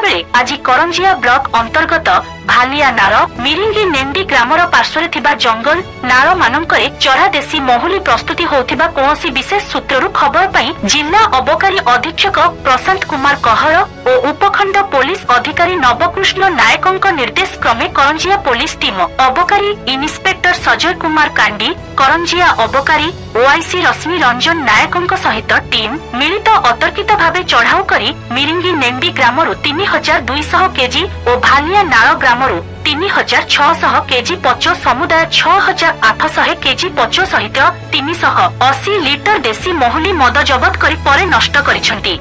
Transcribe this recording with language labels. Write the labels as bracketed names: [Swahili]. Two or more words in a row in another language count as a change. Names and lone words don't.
[Odia] ବେଳେ ଆଜି କରଞ୍ଜିଆ ବ୍ଲକ ଅନ୍ତର୍ଗତ ଭାଲିଆ ନାଳ ମିରିଙ୍ଗି ନେଣ୍ଡି ଗ୍ରାମର ପାର୍ଶ୍ୱରେ ଥିବା ଜଙ୍ଗଲ ନାଳ ମାନଙ୍କରେ ଚୋରା ଦେଶୀ ମହୁଲି ପ୍ରସ୍ତୁତି ହେଉଥିବା କୋନୋସି ବିଶେଷ ସୂତ୍ରରୁ ଖବର ପାଇ ଜିଲ୍ଲା ଅବକାରୀ ଅଧୀକ୍ଷକ ପ୍ରଶାନ୍ତ କୁମାର କହର ଓ ଉପଖଣ୍ଡ ପୁଲିସ ଅଧିକାରୀ ନବକୃଷ୍ଣ ନାୟକଙ୍କ ନିର୍ଦ୍ଦେଶ କ୍ରମେ କରଞ୍ଜିଆ ପୁଲିସ ଟିମ ଅବକାରୀ ଇନ୍ସପେକ୍ଟର ସଜୟ କୁମାର କାଣ୍ଡି କରଞ୍ଜିଆ ଅବକାରୀ ଓଆଇସି ରଶ୍ମି ରଞ୍ଜନ ନାୟକଙ୍କ ସହିତ ଟିମ ମିଳିତ ଅତର୍କିତ ଭାବେ ଚଢ଼ାଉ କରି ମିରିଙ୍ଗି ନେଣ୍ଡି ଗ୍ରାମରୁ 3200 କେଜି ଓ ଭାଲିଆ ନାଳ ଗ୍ରାମରୁ 3600 କେଜି ପଚା ସମୁଦାୟ 6800 କେଜି ପଚା ସହିତ 380 ଲିଟର ଦେଶୀ ମହୁଲି ମଦ ଜବତ କରି ପରେ ନଷ୍ଟ କରିଛନ୍ତି।